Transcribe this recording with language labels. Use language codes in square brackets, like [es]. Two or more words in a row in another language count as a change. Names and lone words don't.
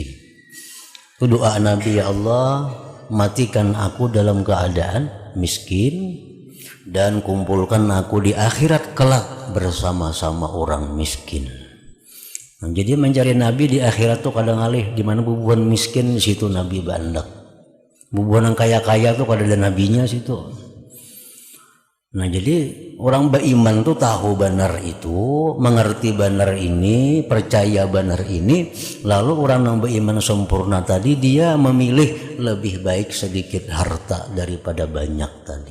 [id] Itu doa Nabi, ya Allah matikan aku dalam keadaan miskin dan kumpulkan aku di akhirat kelak bersama-sama orang miskin. [bjn] Nah, jadi mencari Nabi di akhirat tuh kadang alih di mana bubuhan miskin, di situ Nabi bandak. Bubuhan yang kaya-kaya tuh kada ada nabinya situ. [id] Nah jadi orang beriman tuh tahu benar itu, mengerti benar ini, percaya benar ini, lalu orang yang beriman sempurna tadi dia memilih lebih baik sedikit harta daripada banyak tadi.